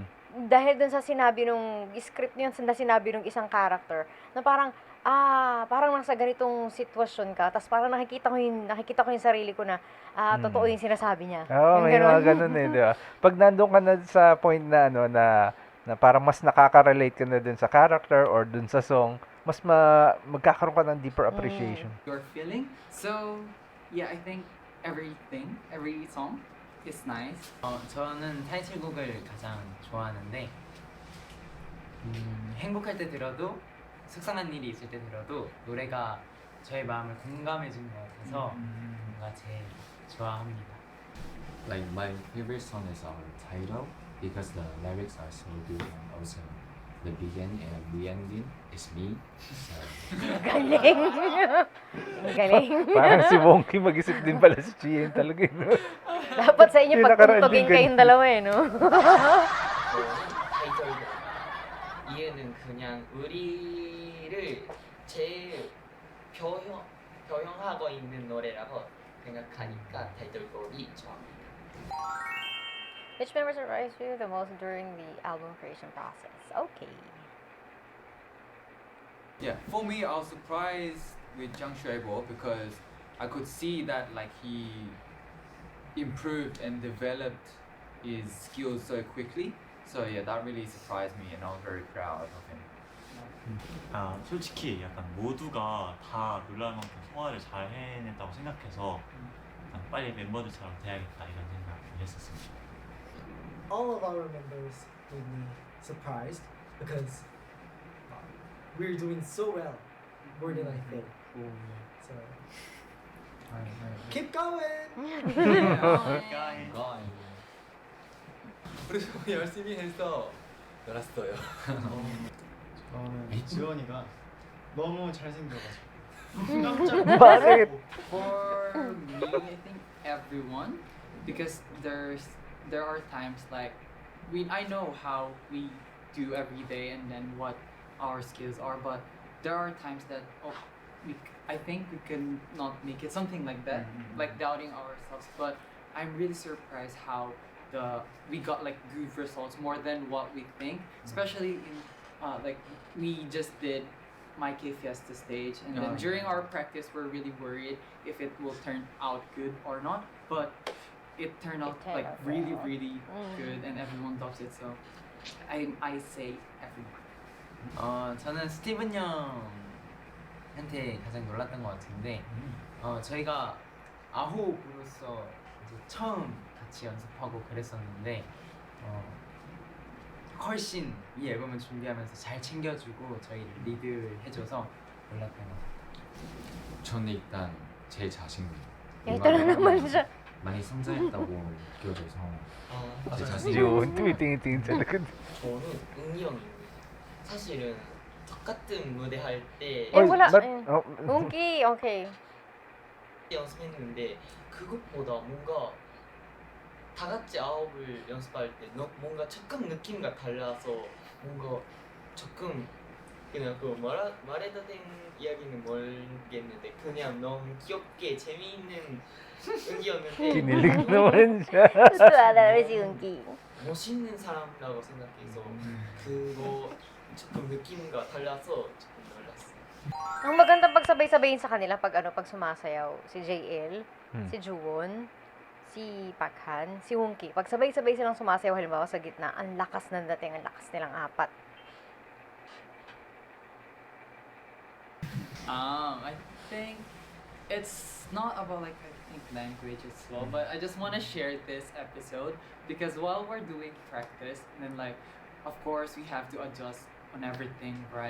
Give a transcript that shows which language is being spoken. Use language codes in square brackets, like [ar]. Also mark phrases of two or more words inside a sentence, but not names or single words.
[tl] Dahil dun sa sinabi nung script yun, na sinabi nung isang character, na parang, parang nasa ganitong sitwasyon ka, tapos parang nakikita ko yung sarili ko na, totoo yung sinasabi niya. Oo, Yung may mga ganun. ganun eh, di ba? Pag nandun ka na sa point na ano na parang mas nakaka-relate ka na dun sa character or dun sa song, mas magkakaroon ka ng [en] deeper appreciation. Your feeling. So yeah, I think every song is nice. [ko] 저는 타이틀곡을 가장 좋아하는데 행복할 때 들어도 속상한 일이 있을 때 들어도 노래가 저의 마음을 공감해 주는 것 같아서 뭔가 제일 좋아합니다. [en] Like my favorite song is our title because the lyrics are so good and also the beginning and the ending is me. So [tl] Galing. Ang galing. Parang si Wonky mag-isip din pala si Chien talaga. No? Dapat sa inyo Yung nakaraan pagtuntugin din kayong ganun. dalawa eh, no? [ko] 타이틀 이유는 그냥 우리를 제일 표현하고 있는 노래라고 생각하니까 타이틀곡이 좋아합니다. [en] Which member surprised you the most during the album creation process? Okay. Yeah, for me, I was surprised with Zhang Shuibo because I could see that like he improved and developed his skills so quickly. So yeah, that really surprised me, and I was very proud of him. [ko] 솔직히 약간 모두가 다 놀랄 만큼 소화를 잘 해냈다고 생각해서 약간 빨리 멤버들처럼 돼야겠다 이런 생각을 했었습니다. [en] All of our members made me surprised because we're doing so well, more than I think. So keep going. [ko] 우리 너무 열심히 해서 놀았어요. 저는 지원이가 너무 잘생겨가지고 깜짝 [tl] Bakit? [en] For me, I think everyone, because there are times like I know how we do every day and then what our skills are, but there are times that I think we can not make it, something like that, like doubting ourselves. But I'm really surprised how we got like good results more than what we think, especially in like we just did My K Fiesta stage, and then during our practice we're really worried if it will turn out good or not, but it turned out turned like out really well. really good and everyone loves it, so I say everyone. [ko] 저는 스티븐 형한테 가장 놀랐던 것 같은데 저희가 아홉으로서 이제 처음 같이 연습하고 그랬었는데 훨씬 이 앨범을 준비하면서 잘 챙겨주고 저희를 리드해줘서 놀랐던 것 같아요. 저는 일단 제 자신이 [tl] Ito na naman siya. [ko] 많이 성장했다고 느껴져서 제 [tl] Si [ko] 자신이 [tl] Jun, tumitingin talaga. [ko] 저는 은기 형이 사실은 똑같은 무대 할때 [tl] Eh, wala. ba't- eh. oh, Monkey, okay. [ko] 연습했는데 그것보다 뭔가 다 같이 아홉을 연습할 때 뭔가 조금 느낌과 달라서 뭔가 조금 그냥 그 말해도 된 이야기는 모르겠는데 그냥 너무 귀엽게 재미있는 은기였는데 [tl] Kinilig naman siya. Totoo talaga si Monkey. [ko] 멋있는 사람이라고 생각해서 그거 조금 느낌과 달라서 조금 놀랐어요. [tl] Ang magandang pagsabay-sabayin sa kanila pag sumasayaw, si JL, si Juwon, si Pakhan, si Monkey. Pag sabay-sabay silang sumasayaw halimbawa sa gitna, ang lakas ng dating, ang lakas nilang apat. [en] I think it's not about like I think language as well, but I just want to share this episode because while we're doing practice, and then like, of course we have to adjust on everything, right?